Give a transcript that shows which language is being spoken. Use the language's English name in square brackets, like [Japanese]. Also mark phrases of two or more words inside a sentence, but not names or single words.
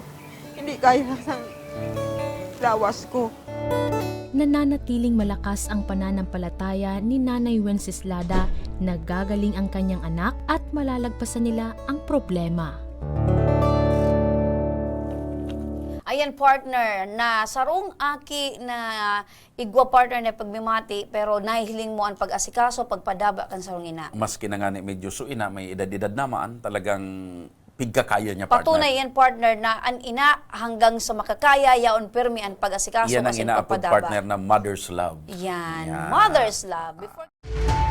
[Bikol] Hindi kaya sa lawas ko. [Filipino] Nananatiling malakas ang pananampalataya ni Nanay Wenceslada na gagaling ang kanyang anak at malalagpasan nila ang problema. [Bikol] Ayan partner, na sarong aki na igwa partner na pagmimati pero nahihiling mo ang pag-asikaso, pagpadaba kan sarong ina. Maski na nga ni medyo suina, may edad-edad naman, talagang pigkakaya niya partner. Patunay yan partner na ang ina hanggang sa makakaya, yaon pirmi ang pag-asikaso. Yan ang inaapod partner na [English] mother's love. Yan, mother's love. Before